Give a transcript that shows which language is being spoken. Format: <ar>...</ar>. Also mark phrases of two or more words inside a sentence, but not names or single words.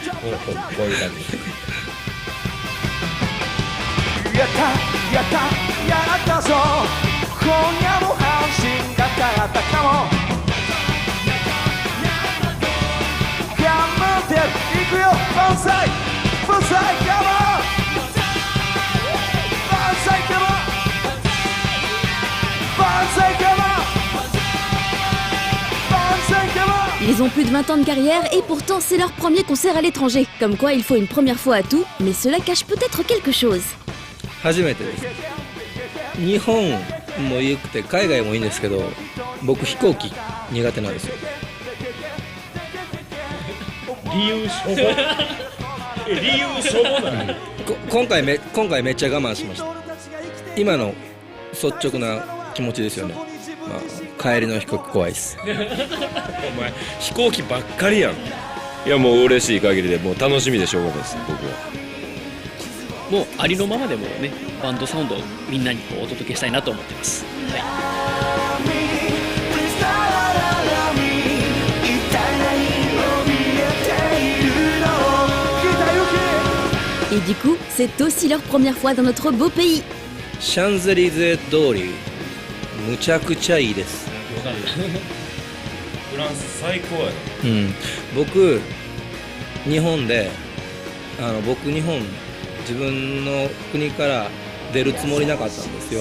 <ja>やったぞ今夜も安心だったかも頑張っていくよ万歳万歳カモン万歳カモン万歳カモン</ja> <fr>Ils ont plus de 20 ans de carrière et pourtant c'est leur premier concert à l'étranger. Comme quoi il faut une première fois à tout, mais cela cache peut-être quelque chose.</fr> <ja>初めてです。日本も良くて海外もいいんですけど、僕飛行機苦手なんですよ。理由しょぼ。理由しょぼなの。今回めっちゃ我慢しました。今の率直な気持ちですよね。まあ、帰りの飛行機怖いです。お前飛行機ばっかりやん。いやもう嬉しい限りでもう楽しみでしょうがないです。僕は。もうありのままでもねバンドサウンドをみんなにこうお届けしたいなと思ってます。</ja> <fr>はい。Et du coup, c'est aussi leur première fois dans notre beau pays.</fr> <ja>シャンゼリゼ通り。むちゃくちゃいいです。フランス最高やな。僕日本で日本自分の国から出るつもりなかったんですよ。</ja>